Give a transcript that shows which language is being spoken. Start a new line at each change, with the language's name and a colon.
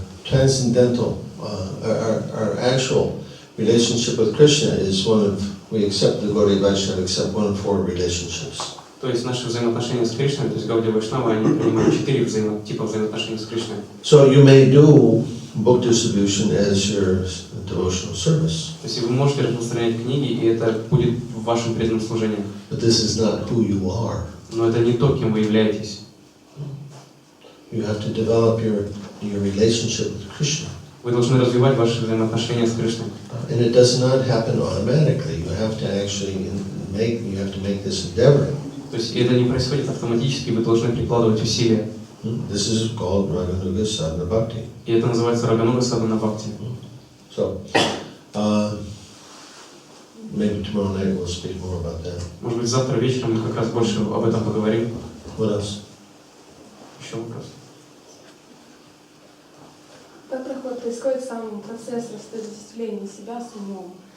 English: Transcendental, our actual relationship with Krishna is we accept the Gaudiya Vaishnava, accept 1 of 4 relationships.
Russian: То есть наши взаимоотношения с Кришной, то есть Гаудия Вайшнава, они принимают 4 типа взаимоотношений с Кришной.
English: So you may do book distribution as your devotional service.
Russian: То есть вы можете распространять книги, и это будет в вашем преданном служении.
English: But this is not who you are.
Russian: Но это не то, кем вы являетесь.
English: You have to develop your relationship with Krishna.
Russian: Вы должны развивать ваши взаимоотношения с Кришной.
English: And it does not happen automatically. You have to actually make this endeavor.
Russian: То есть это не происходит автоматически, вы должны прикладывать усилия.
English: This is called Raganuga Sadhana Bhakti.
Russian: И это называется Рагануга Садхана Бхакти.
English: So, maybe tomorrow night we'll speak more about that.
Russian: Может быть, завтра вечером мы как раз больше об этом поговорим.
English: What else?
Russian: Еще вопрос. Как происходит сам процесс отождествления себя с умом?